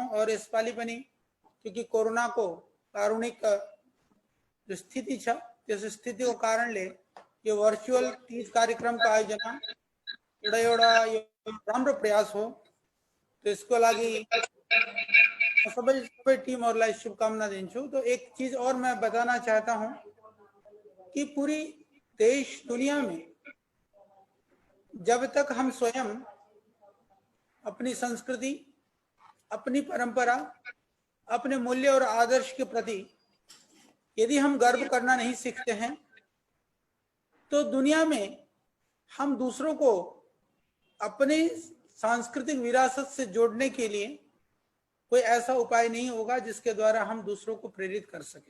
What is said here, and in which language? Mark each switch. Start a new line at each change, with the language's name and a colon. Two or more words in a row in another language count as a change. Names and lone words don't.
Nepali: और यसपालि पनि क्योंकि कोरोनाको कारुणिक जो स्थिति छ त्यस स्थितिको कारणले यो भर्चुअल तीज कार्यक्रमको आयोजना एउटा यो राम्रो प्रयास हो। तो यसको लागि सबै टिमहरूलाई शुभकामना दिन्छु।
Hindi: तो एक चीज और मैं बताना चाहता हूं कि पूरी देश दुनिया में जब तक हम स्वयं अपनी संस्कृति, अपनी परंपरा, अपने मूल्य और आदर्श के प्रति यदि हम गर्व करना नहीं सीखते हैं तो दुनिया में हम दूसरों को अपनी सांस्कृतिक विरासत से जोड़ने के लिए कोई ऐसा उपाय नहीं होगा जिसके द्वारा हम दूसरों को प्रेरित कर सके।